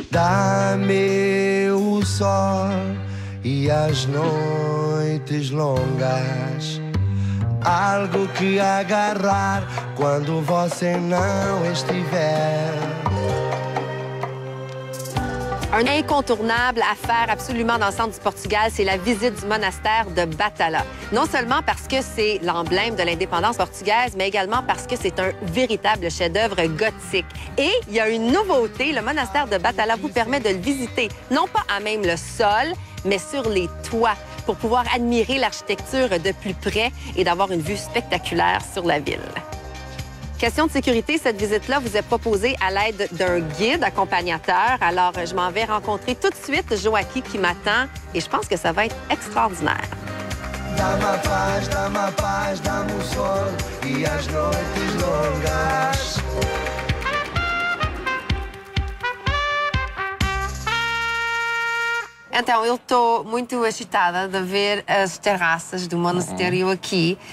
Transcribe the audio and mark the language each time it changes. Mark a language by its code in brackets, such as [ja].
[pt] Dá-me o sol e as noites longas, algo que agarrar quando você não estiver. [fr] Un incontournable à faire absolument dans le centre du Portugal, c'est la visite du monastère de Batalha. Non seulement parce que c'est l'emblème de l'indépendance portugaise, mais également parce que c'est un véritable chef-d'œuvre gothique. Et il y a une nouveauté, le monastère de Batalha vous permet de le visiter, non pas à même le sol, mais sur les toits, pour pouvoir admirer l'architecture de plus près et d'avoir une vue spectaculaire sur la ville. Question de sécurité, cette visite-là vous est proposée à l'aide d'un guide accompagnateur. Alors, je m'en vais rencontrer tout de suite Joaquim qui m'attend et je pense que ça va être extraordinaire. [pt] Dá-me a paz, dá-me o sol e as noites longas. Então, eu estou muito agitada de ver as terraças do monastério aqui.